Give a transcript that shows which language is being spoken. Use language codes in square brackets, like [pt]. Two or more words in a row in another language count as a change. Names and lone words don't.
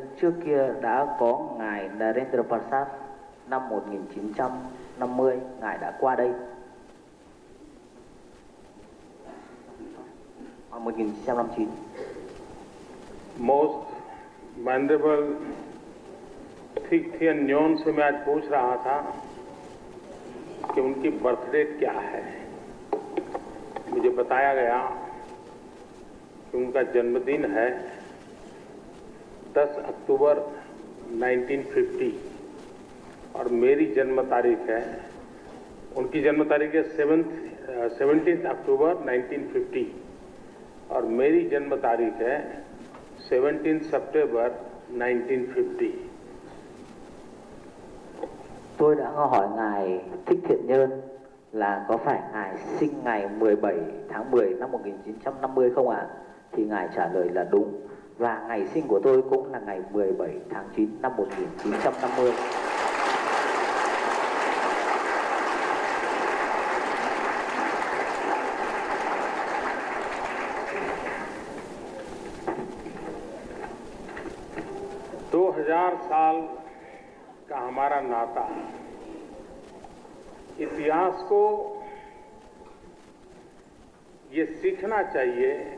[vi] Trước kia đã có ngài Narendra Prasad năm 1950, ngài đã qua đây. 1959. [en] Most venerable [hi] Thích Thiên Nhon से मैं आज पूछ रहा था कि उनकी बर्थडे क्या है। मुझे बताया गया कि उनका जन्मदिन है 10 अक्टूबर 1950 और मेरी जन्म तारीख है, उनकी जन्म तारीख है 17 अक्टूबर 1950 और मेरी जन्म तारीख है 17 सितंबर 1950. [vi] Tôi đã hỏi ngài Thích Thiện Nhân là có phải ngài sinh ngày 17 tháng 10 năm 1950 không ạ? Thì ngài trả lời là đúng. Và ngày sinh của tôi cũng là ngày 17 tháng 9 năm 1950. [hi] साल का हमारा नाता इतिहास को ये सीखना चाहिए